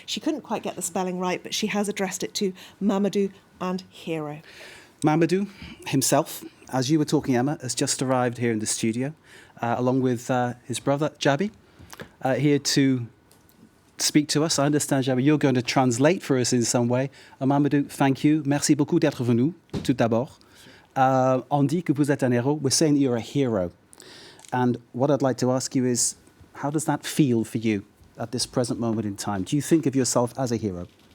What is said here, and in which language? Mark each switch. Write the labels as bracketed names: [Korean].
[English] She couldn't quite get the spelling right, but she has addressed it to Mamoudou and Hero. Mamoudou himself, as you were talking, Emma, has just arrived here in the studio, along with his brother, Jabi, here to speak to us. I understand, Jabi, you're going to translate for us in some way. Mamoudou, thank you. [French] Merci beaucoup d'être venu, tout d'abord. On dit que vous êtes un héros. [English] We're saying that you're a hero. And what I'd like to ask you is, how does that feel for you at this present moment in time? Do you think of yourself as a hero?